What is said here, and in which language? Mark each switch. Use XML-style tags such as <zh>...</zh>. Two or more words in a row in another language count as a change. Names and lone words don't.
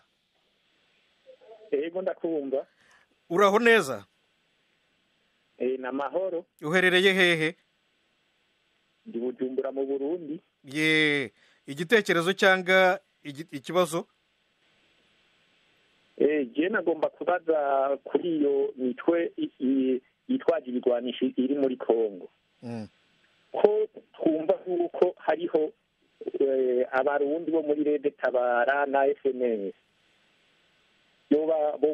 <rw>yego ndakumva. Uraho neza?</rw> <rn>Na mahoro.</rn> <rw>Uherereye hehe?</rw> <rn>Ndi Bujumbura mu Burundi.</rn> <rw>Ye, igitekerezo cyangwa ikibazo?</rw> <rn>Je nagomba kubaza kuri iyo mitwe yitwaje ibigwanisho iri muri Congo. Ko twumva yuko hariho abarundi bo muri Red Tabara na FNL bo</rn>